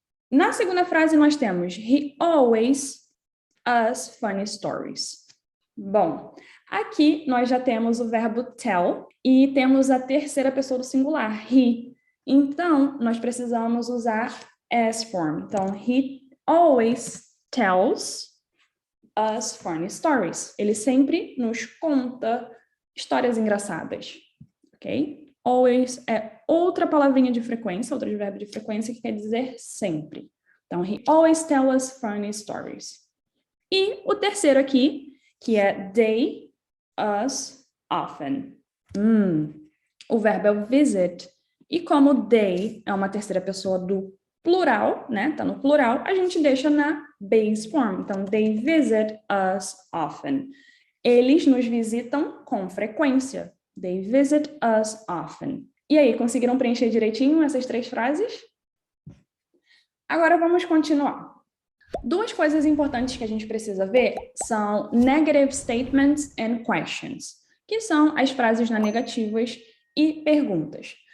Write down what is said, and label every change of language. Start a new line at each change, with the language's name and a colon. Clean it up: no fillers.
Portuguese: Na segunda frase, nós temos
English: He always us funny stories.
Portuguese: Bom, aqui nós já temos o verbo tell e temos a terceira pessoa do singular, he. Então, nós precisamos usar as form.
English: Então, he always tells us funny stories.
Portuguese: Ele sempre nos conta histórias engraçadas, ok? Always é outra palavrinha de frequência, outro verbo de frequência que quer dizer sempre.
English: Então, he always tells us funny stories.
Portuguese: E o terceiro aqui, que é they, us, often. O verbo é o visit. E como they é uma terceira pessoa do plural, né? Tá no plural, a gente deixa na base form.
English: Então, they visit us often.
Portuguese: Eles nos visitam com frequência.
English: They visit us often.
Portuguese: E aí, conseguiram preencher direitinho essas três frases? Agora vamos continuar. Duas coisas importantes que a gente precisa ver são
English: negative statements and questions,
Portuguese: que são as frases na negativas e perguntas.